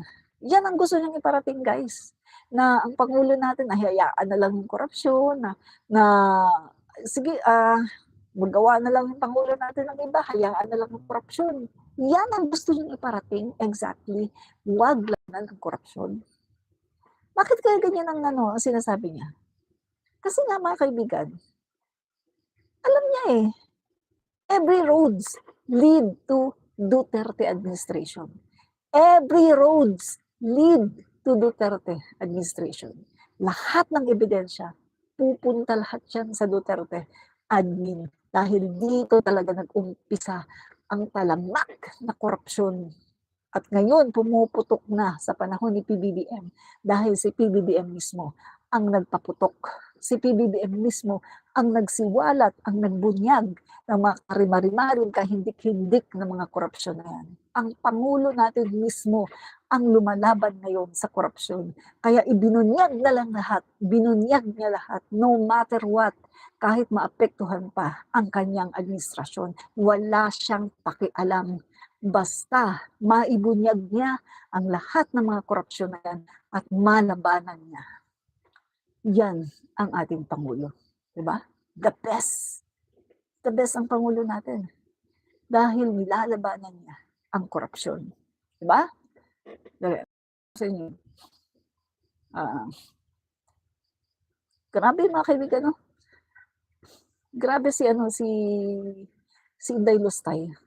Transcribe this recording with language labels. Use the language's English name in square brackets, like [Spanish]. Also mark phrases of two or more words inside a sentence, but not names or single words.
[Filipino] Yan ang gusto niyang iparating guys. Na ang Pangulo natin, hayaan na lang yung korupsyon, na sige, magawa na lang yung Pangulo natin ng iba, hayaan na lang ang korupsyon. Yan ang gusto niyang iparating, exactly. Wag labanan ang korupsyon. Bakit kaya ganyan ang sinasabi niya? [English] Kasi nga mga kaibigan, alam niya every roads lead to Duterte administration. Every roads lead to Duterte administration. [Filipino] Lahat ng ebidensya pupunta lahat yan sa Duterte admin. Dahil dito talaga nag-umpisa ang talamak na korupsyon. At ngayon, pumuputok na sa panahon ni PBBM dahil si PBBM mismo ang nagpaputok. Si PBBM mismo ang nagsiwalat, ang nagbunyag ng mga karimarimarin, kahindik-hindik na mga korupsyon na yan. Ang Pangulo natin mismo ang lumalaban ngayon sa korupsyon. Kaya ibinunyag na lang lahat, binunyag niya lahat, [English] no matter what, [Filipino] kahit maapektuhan pa ang kanyang administrasyon. Wala siyang pakialam. Basta maibunyag niya ang lahat ng mga korupsyon na yan at malabanan niya. Yan ang ating Pangulo. Diba? [English] The best. The best [Filipino] ang Pangulo natin. Dahil nilalabanan niya ang korupsyon. Diba? Dali. Sa inyo. Grabe mga kaibigan, no? Grabe si Inday Lustay.